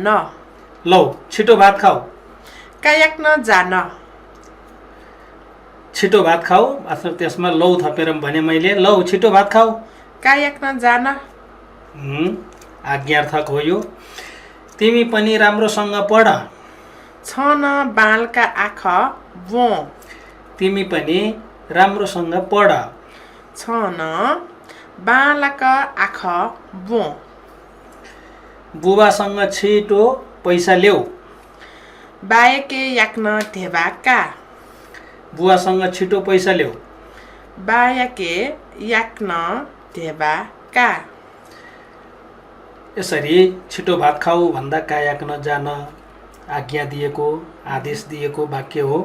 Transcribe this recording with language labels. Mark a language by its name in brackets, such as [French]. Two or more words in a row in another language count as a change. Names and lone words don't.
[Nepali] लौ छिटो भात खाऊ, [Eastern Magar] कायाक्न जान, [Nepali] छिटो भात खाऊ। अथवा त्यसमा लौ थपेर भने मैले लौ छिटो भात खाऊ, [Eastern Magar] कायाक्न जान। [Nepali] आज्ञार्थक हो यो। तिमी पनि राम्रोसँग पढ, [Eastern Magar] छन बालका आँख वो, [Nepali] तिमी पनि राम्रोसँग पढ, [Eastern Magar] छन बालका आँख वो। [Nepali] बुबासँग छिटो पैसा ल्याऊ, [Eastern Magar] बायके याक्न ढेबाका, [Nepali] बुवासँग छिटो पैसा ल्याऊ, [Eastern Magar] बायके याक्न ढेबाका। [Nepali] यसरी छिटो भात खाऊ भन्दा कायाक्न जान आज्ञा दिएको, आदेश दिएको वाक्य हो।